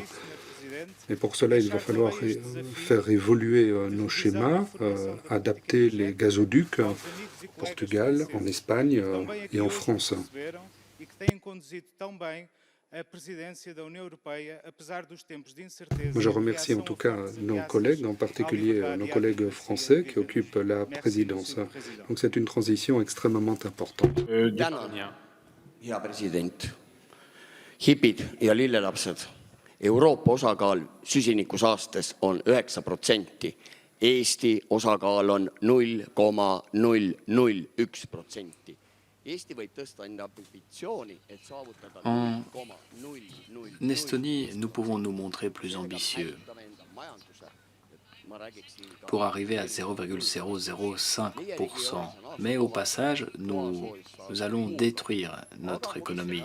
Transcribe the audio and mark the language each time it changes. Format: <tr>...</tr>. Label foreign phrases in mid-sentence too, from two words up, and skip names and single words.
<fr>Et pour cela, il va falloir faire évoluer nos schémas, adapter les gazoducs au Portugal, en Espagne et en France. Je remercie en tout cas nos collègues, en particulier nos collègues français qui occupent la présidence. Donc c'est une transition extrêmement importante.</fr> <et>Hea president, hipid ja lillelapsed, Euroopa osakaal süsinikusaastes on 9%, Eesti osakaal on 0,001%.</et> <fr>En Estonie, nous pouvons nous montrer plus ambitieux pour arriver à 0,005%. Mais au passage, nous allons détruire notre économie.</fr>